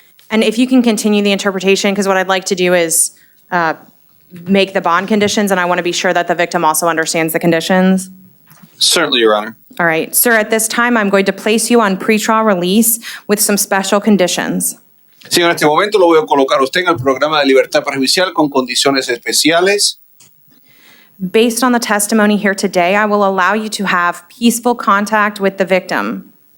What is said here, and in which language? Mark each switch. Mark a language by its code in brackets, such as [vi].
[en] And if you can continue the interpretation, because what I'd like to do is make the bond conditions, and I want to be sure that the victim also understands the conditions. Certainly, Your Honor. All right, sir, at this time, I'm going to place you on pretrial release with some special conditions. [es] Sí, en este momento lo voy a colocar a usted en el programa de libertad provisional con condiciones especiales. [en] Based on the testimony here today, I will allow you to have peaceful contact with the victim.